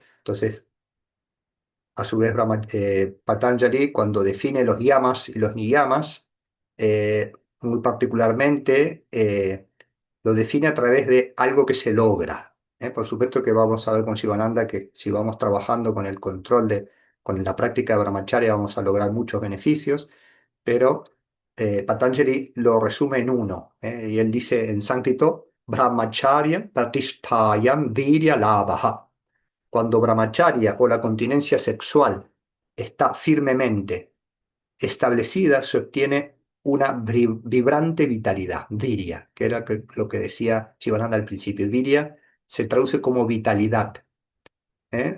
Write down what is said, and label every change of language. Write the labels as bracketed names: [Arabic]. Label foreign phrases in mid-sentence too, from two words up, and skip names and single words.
[Spanish] Entonces, a su vez, Patanjali, cuando define los yamas y los niyamas, muy particularmente, lo define a través de algo que se logra. Por supuesto que vamos a ver con Shivananda que si vamos trabajando con el control con la práctica de Brahmacharya vamos a lograr muchos beneficios, pero Patanjali lo resume en uno, y él dice en sánscrito, [Sanskrit] Brahmacharya pratisthayam virya labhaha. [Spanish] Cuando brahmacharya o la continencia sexual está firmemente establecida, se obtiene una vibrante vitalidad, virya, que era lo que decía Shivananda al principio. Virya se traduce como vitalidad. ¿eh?